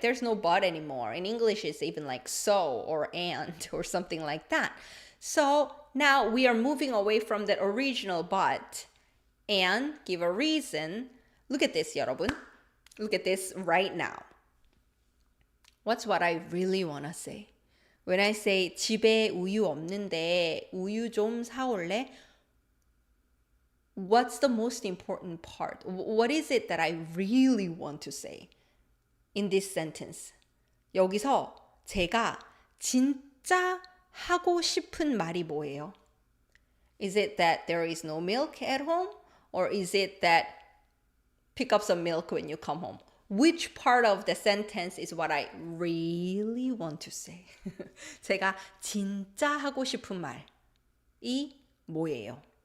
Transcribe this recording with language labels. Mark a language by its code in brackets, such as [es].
[en] There's no but anymore. In English, it's even like so or and or something like that. So now we are moving away from that original but and give a reason. Look at this, 여러분. Look at this right now. What's what I really want to say? When I say [ko] 집에 우유 없는데 우유 좀 사올래? [en] What's the most important part? What is it that I really want to say in this sentence? [ko] 여기서 제가 진짜 하고 싶은 말이 뭐예요? [en] Is it that there is no milk at home? Or is it that pick up some milk when you come home? Which part of the sentence is what I really want to say? [ko] 제가 진짜 하고 싶은 말이 뭐예요?